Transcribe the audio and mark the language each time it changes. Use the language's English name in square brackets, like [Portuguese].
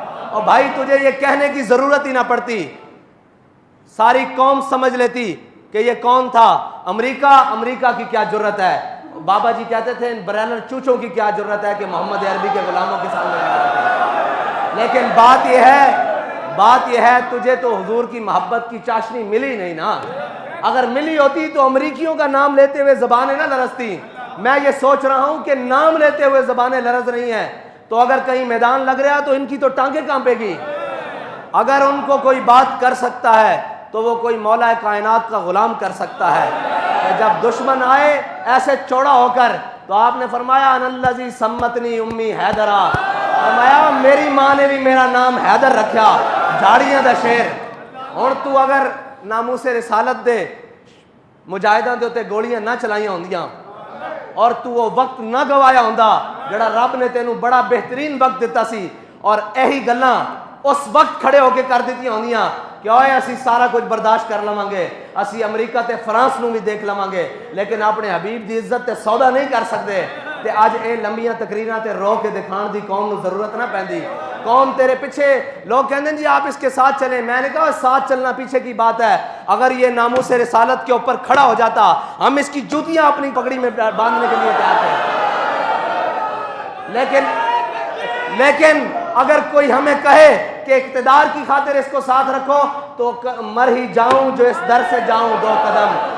[Urdu] اور بھائی تجھے یہ کہنے کی ضرورت ہی نہ پڑتی, ساری قوم سمجھ لیتی کہ یہ کون تھا. امریکہ کی کیا جرت ہے. بابا جی کہتے تھے ان برائنر چوچوں کی کیا جرت ہے کہ محمد عربی کے غلاموں کے سامنے کھڑا رکھے. لیکن بات یہ ہے تجھے تو حضور کی محبت کی چاشنی ملی نہیں نا. اگر ملی ہوتی تو امریکیوں کا نام لیتے ہوئے زبانیں نہ لرزتی. میں یہ سوچ رہا ہوں کہ نام لیتے ہوئے زبانیں لرز رہی ہیں تو اگر کہیں میدان لگ رہا تو ان کی تو ٹانگیں کانپے گی. اگر ان کو کوئی بات کر سکتا ہے تو وہ کوئی مولا کائنات کا غلام کر سکتا ہے. جب دشمن آئے ایسے چوڑا ہو کر تو آپ نے فرمایا [Arabic] ان الذی سمتنی امی حیدرا, [Urdu] فرمایا میری ماں نے بھی میرا نام حیدر رکھا, [Punjabi] جھاڑیاں دا شیر. اور تو اگر ناموس رسالت دے مجاہداں دے تے گولیاں نہ چلائیاں ہوندیاں اور تو وہ وقت نہ گوایا ہوندا جڑا رب نے تینوں بڑا بہترین وقت دیتا سی, اور یہی گلاں اس وقت کھڑے ہو کے کر دیتی ہوندیاں کہ اوئے اسی سارا کچھ برداشت کر لواں گے, اسی امریکہ تے فرانس نو بھی دیکھ لواں گے, لیکن اپنے حبیب دی عزت تے سودا نہیں کر سکتے. تے اج اے لمبیاں تقریراں تے رو کے دکھان دی قوم نو ضرورت نہ پیندی. [Urdu] قوم تیرے پیچھے لوگ کہندے ہیں جی آپ اس کے ساتھ چلیں. میں نے کہا ساتھ چلنا پیچھے کی بات ہے, اگر یہ ناموس رسالت کے اوپر کھڑا ہو جاتا ہم اس کی جوتیاں اپنی پگڑی میں باندھنے کے لیے تیار تھے. لیکن اگر کوئی ہمیں کہے کہ اقتدار کی خاطر اس کو ساتھ رکھو تو مر ہی جاؤں جو اس در سے جاؤں 2 قدم.